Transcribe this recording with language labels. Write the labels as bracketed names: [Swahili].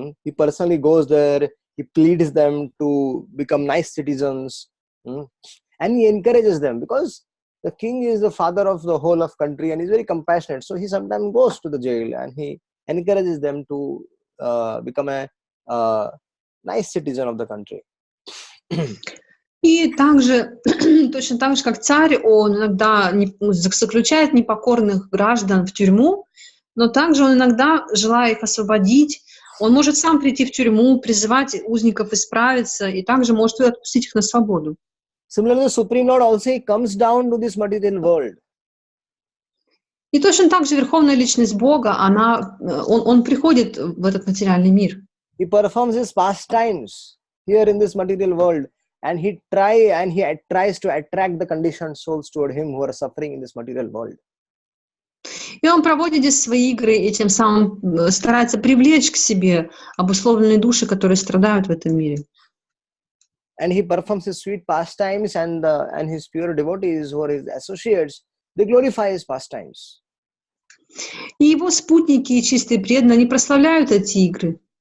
[English] He personally goes there, he pleads them to become nice citizens, and he encourages them, because the king is the father of the whole of country and is very compassionate. So he sometimes goes to the jail and he encourages them to become a nice citizen of the country. [Russian] И также, точно так же, как царь, он иногда заключает непокорных граждан в тюрьму, но также он иногда, желая их освободить, он может сам прийти в тюрьму, призывать узников исправиться, и также может отпустить их на свободу. [English] Similarly, the Supreme Lord also comes down to this material world. [Russian] И точно так же Верховная Личность Бога, он приходит в этот материальный мир. [English] He performs his pastimes here in this material world, and he tries to attract the conditioned souls toward him who are suffering in this material world. [Russian] И он проводит здесь свои игры, и тем самым старается привлечь к себе обусловленные души, которые страдают в этом мире. [English] And he performs his sweet pastimes, and his pure devotees who are his associates, they glorify his pastimes. [Russian] И его спутники и чистые преданные, они прославляют эти игры.